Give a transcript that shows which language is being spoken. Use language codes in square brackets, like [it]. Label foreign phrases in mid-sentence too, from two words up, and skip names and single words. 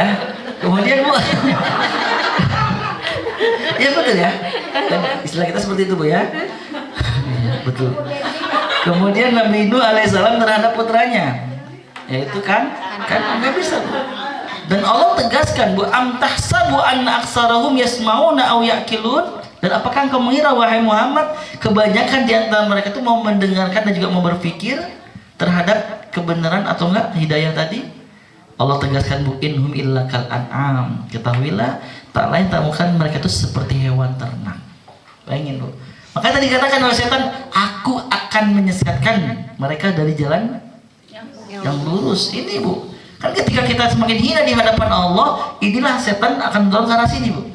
[id] Kemudian, Bu. Ya betul ya. Dan istilah kita seperti itu, Bu ya. Ya, betul. Kemudian Nabi Nuh alaihissalam terhadap putranya, yaitu kan nggak bisa, Bu. Dan Allah tegaskan, [ar] Bu, أم تحسب أن أكثرهم يسمعون أو يعقلون. [id] Dan apakah engkau mengira, wahai Muhammad, kebanyakan di antara mereka itu mau mendengarkan dan juga mau berpikir terhadap kebenaran atau enggak hidayah tadi? Allah tegaskan, Bu, [ar] إنهم إلا كالأنعام. [id] Ketahuilah, tak lain tak bukan mereka itu seperti hewan ternak. Bayangin, Bu. Makanya tadi dikatakan oleh setan, aku akan menyesatkan mereka dari jalan yang lurus. Ini, Bu. Kan ketika kita semakin hina di hadapan Allah, inilah setan akan mendorong ke arah sini, Bu.